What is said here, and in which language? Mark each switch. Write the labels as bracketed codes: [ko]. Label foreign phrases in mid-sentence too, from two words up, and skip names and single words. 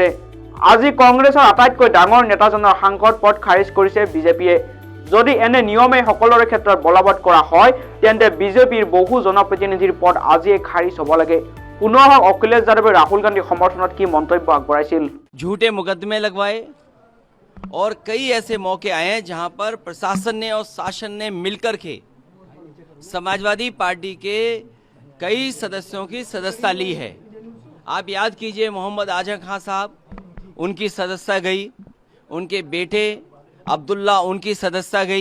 [as] আজি কংগ্ৰেছৰ আটাইতকৈ ডাঙৰ নেতাজনৰ সাংসদ পদ খাৰিজ কৰিছে বিজেপিয়ে। যদি এনে নিয়মে সকলোৰে ক্ষেত্ৰত বলবৎ কৰা হয় তেন্তে বিজেপিৰ বহু জনপ্ৰতিনিধিৰ পদ আজিয়ে খাৰিজ হ'ব লাগে। পুনৰ অখিলেশ যাদৱে ৰাহুল গান্ধীৰ সমৰ্থনত কি মন্তব্য আগবঢ়াইছিল? [hi] झूठे मुकदमे लगवाए और कई ऐसे मौके आए हैं जहां पर प्रशासन ने और शासन ने मिलकर के समाजवादी पार्टी के कई सदस्यों की सदस्यता ली है। आप याद कीजिए, मोहम्मद आजम खान साहब, उनकी सदस्यता गई, उनके बेटे अब्दुल्ला, उनकी सदस्यता गई।